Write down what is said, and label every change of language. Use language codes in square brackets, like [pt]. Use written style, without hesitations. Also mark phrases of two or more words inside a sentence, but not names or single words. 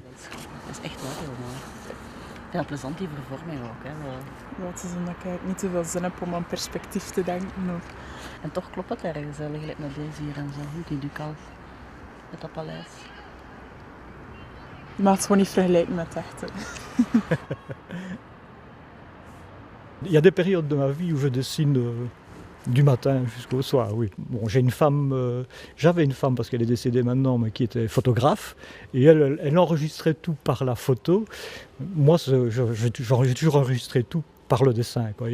[nl] Dat is echt wel heel mooi. Heel plezant die vervorming ook. Hè. Ja, het is omdat ik eigenlijk niet te veel zin heb om aan perspectief te denken. No. En toch klopt het ergens, gelijk met deze hier en zo, die Ducal, met dat paleis. Je mag het gewoon niet vergelijken met het echte. [fr] Il y a des périodes de ma vie où je dessine du matin jusqu'au soir, oui. Bon, j'avais une femme parce qu'elle est décédée maintenant, mais qui était photographe, et elle enregistrait tout par la photo. Moi, j'ai toujours enregistré tout par le dessin, quoi.